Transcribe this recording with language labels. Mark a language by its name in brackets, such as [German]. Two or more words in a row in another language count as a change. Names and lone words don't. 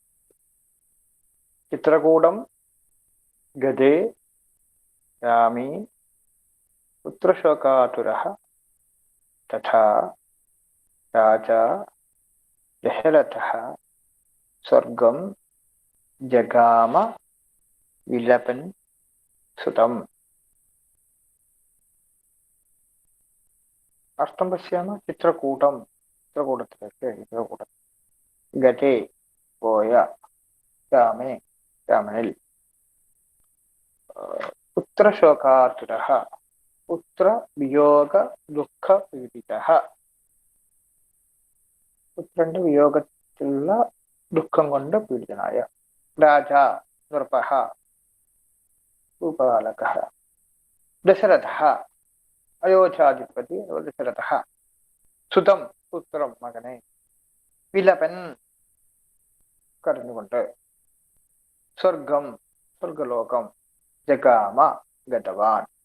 [Sanskrit] चित्रकूटं गते रामे पुत्रशोकातुरः तथा राजा दशरथः स्वर्गं जगाम विलपन् सुतम्। अर्थं पश्यामः चित्रकूटं गते പോയ രാമേ രാമനിൽ പുത്രശോകാതുരः [Malayalam] പുത്രവിയോഗ ദുഃഖപീഡിതः പുത്രന്റെ വിയോഗത്തിലുള്ള ദുഃഖം കൊണ്ട് പീഡിതനായ [Sanskrit] രാജാ നൃപः ഭൂപാലകः ദശരഥः [Malayalam] അയോധ്യാധിപതി ദശരഥः സുതം പുത്രം മകനെ വിലപൻ കരഞ്ഞുകൊണ്ട് സ്വർഗം സ്വർഗലോകം [Sanskrit] ജഗാമ ഗതവാൻ